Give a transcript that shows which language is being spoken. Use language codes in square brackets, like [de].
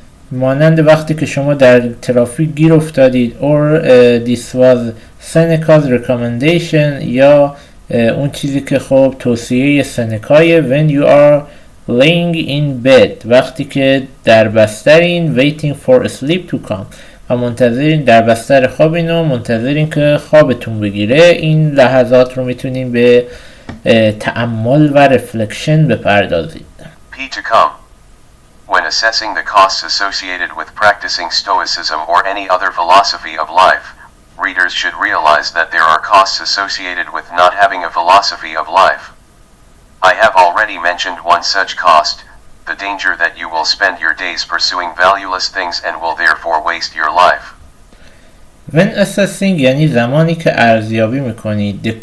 [fa] مانند وقتی که شما در ترافیک گیر افتادید [en] or this was Seneca's recommendation [fa] یا اون چیزی که خب توصیه سنکای [en] when you are laying in bed [fa] وقتی که در بسترین [en] waiting for sleep to come [fa] و منتظرین در بستر خوابین و منتظرین که خوابتون بگیره این لحظات رو میتونین به تأمل و رفلکشن بپردازید. [en] P to come. When assessing the costs associated with practicing Stoicism or any other philosophy of life, readers should realize that there are costs associated with not having a philosophy of life. I have already mentioned one such cost, the danger that you will spend your days pursuing valueless things and will therefore waste your life. When assessing [fa] یعنی زمانی که ارزیابی میکنید.